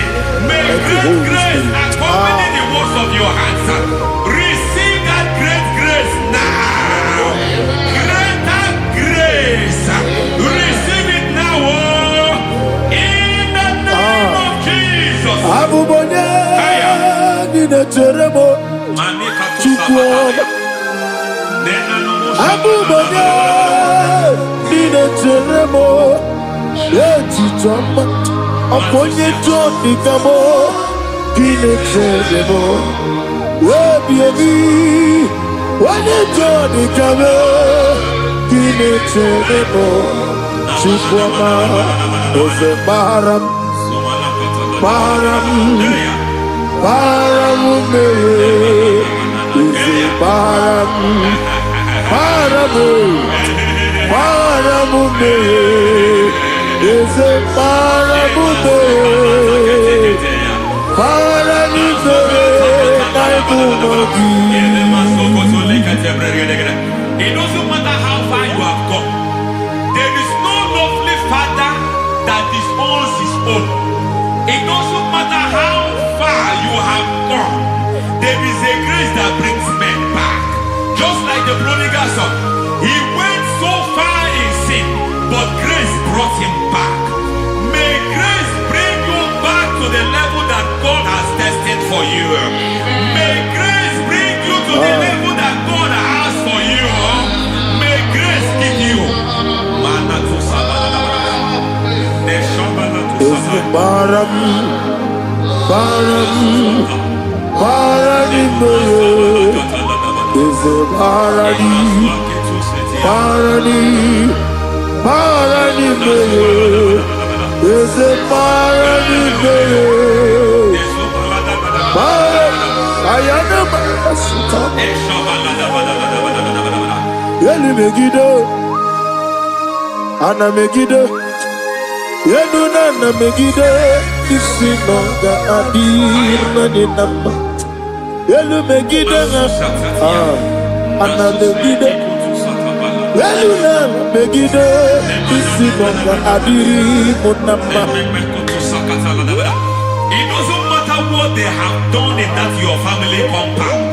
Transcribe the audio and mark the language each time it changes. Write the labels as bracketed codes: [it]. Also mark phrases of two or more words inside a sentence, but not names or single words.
[en] May great grace accompany the works of your hands. Receive that great grace now. Greater grace. Receive it now. In the name of Jesus. Abubonye nina teremo chukwu. Abubonye nina teremo etichoma. Aponye joni kamo nina teremo. Webi wane joni kamo nina teremo chukwu. Ose baram baram baram me ose baram baram baram me ose baram me baram me naibumogi. It doesn't matter how far you have gone. There is no lovely father that disowns his own. It doesn't matter how far you have gone. There is a grace that brings men back. Just like the prodigal son. He went so far in sin, but grace brought him back. May grace bring you back to the level that God has destined for you. May grace bring you to the level that God has for you. May grace give you. Baram baram barani me ose barani barani barani me ose barani me ayana basuka yeli megido ana megido yenu nana megide isi nonga adir mani nama yelu megide ana megide yelu nana megide isi nonga adir munama. It doesn't matter what they have done in that your family compound.